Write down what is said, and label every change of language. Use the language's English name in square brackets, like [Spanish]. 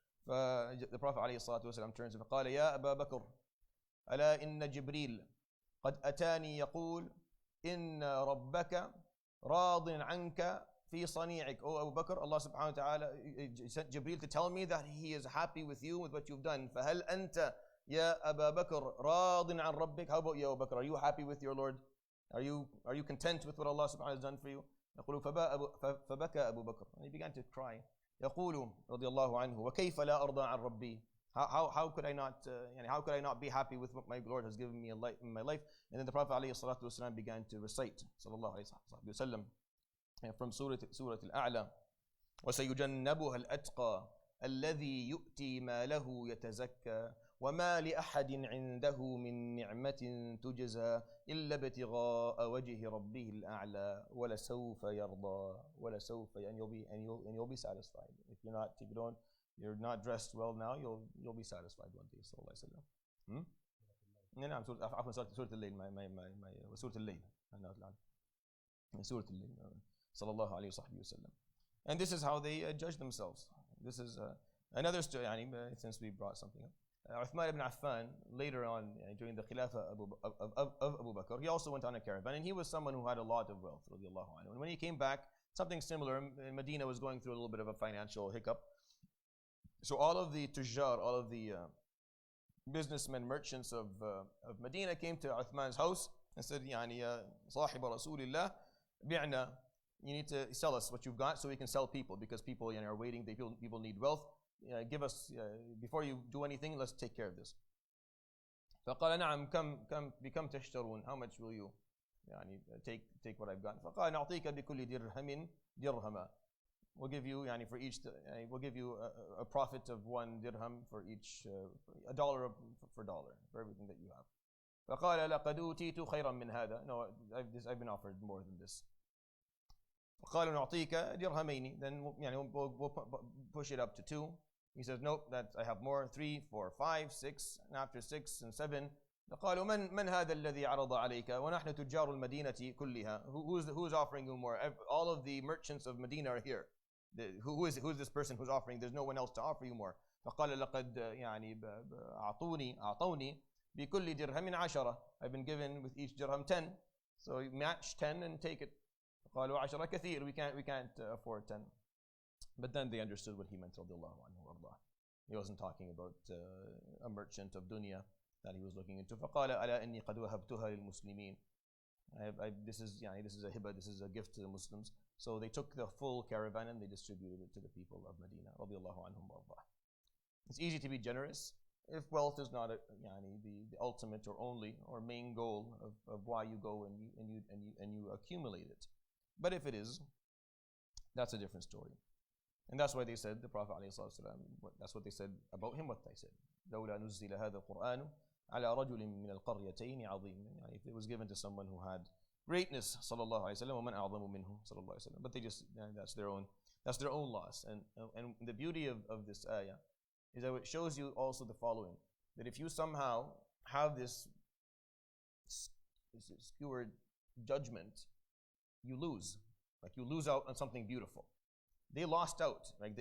[English] The Prophet ﷺ turns to him, [Arabic] قال يا أبا بكر ألا إن جبريل قد أتاني يقول إن ربك راض عنك في صنيعك. [English] Oh Abu Bakr, Allah subhanahu wa ta'ala sent Jibreel to tell me that he is happy with you, with what you've done. [Arabic] فهل أنت يا أبا بكر راض عن ربك? [English] How about you, Abu Bakr? Are you happy with your Lord? Are you content with what Allah subhanahu wa ta'ala has done for you? [Arabic] يقول فبكى أبو بكر, [English] and he began to cry. [Arabic] يقول رضي الله عنه وكيف لا أرضى عن ربي? [English] How could I not be happy with what my Lord has given me in my life? And then the Prophet ﷺ began to recite sallallahu alayhi wa sallam from Surah Al-A'la, [Arabic] وسيجنبها الأتقى الذي يؤتي ماله يتزكى وما لأحد عنده من نعمة تجزى إلا ابتغاء وجه ربه الأعلى ولسوف يرضى ولسوف, [English] and you'll be satisfied. If you're not dressed well now, you'll be satisfied one day. [Arabic] صلى الله عليه وسلم. نعم عفوا سورة الليل سورة الليل سورة الليل صلى الله عليه وسلم. [English] And this is how they judge themselves. This is another story, since we brought something up. Uthman ibn Affan, later on during the Khilafah of Abu Bakr, he also went on a caravan, and he was someone who had a lot of wealth, radiallahu anhu. And when he came back, something similar, Medina was going through a little bit of a financial hiccup. So all of the tujjar, all of the businessmen, merchants of Medina came to Uthman's house and said, [Arabic] صاحب رسول الله بيعنا, [English] you need to sell us what you've got so we can sell people, because people are waiting, people need wealth. Give us, before you do anything, let's take care of this. [Arabic] فقال نعم بكم تشترون? [English] How much will you take what I've got? [Arabic] فقال نعطيك بكل درهم درهما. [English] We'll give you for each, we'll give you a profit of 1 dirham for each, $1 for dollar for everything that you have. [Arabic] فقال لقد أوتيت خيرا من هذا. [English] No, I've been offered more than this. [Arabic] قالوا نعطيك درهمين. [English] Then we'll push it up to 2. He says, nope, that I have more, 3, 4, 5, 6, and after 6 and 7. [Arabic] قالوا من هذا الذي عرض عليك ونحن تجار المدينة كلها. [English] Who's offering you more? All of the merchants of Medina are here. Who is this person who's offering? There's no one else to offer you more. [Arabic] فقال لقد أعطوني بكل درهم 10. [English] I've been given with each dirham 10. So you match 10 and take it. [Arabic] قالوا 10 كثير. [English] We can't afford 10. But then they understood what he meant, [Arabic] رضي الله عنه وارضاه. [English] He wasn't talking about a merchant of dunya that he was looking into. [Arabic] فقال ألا إني قد وهبتها للمسلمين. [English] This is a hibah, this is a gift to the Muslims. So they took the full caravan and they distributed it to the people of Medina, [Arabic] رضي الله عنهم وارضاه. [English] It's easy to be generous if wealth is not the ultimate or only or main goal of why you go and you accumulate it. But if it is, that's a different story. And that's why they said, the Prophet ﷺ, that's what they said about him, what they said. [Arabic] لولا نزل هذا القرآن على رجل من القريتين عظيم. [English] If it was given to someone who had greatness, [Arabic] صلى الله عليه وسلم, ومن أعظم منه صلى الله عليه وسلم. [English] But they just, that's their own loss. And the beauty of this ayah is that it shows you also the following, that if you somehow have this skewered judgment, you lose. Like you lose out on something beautiful. They lost out, right?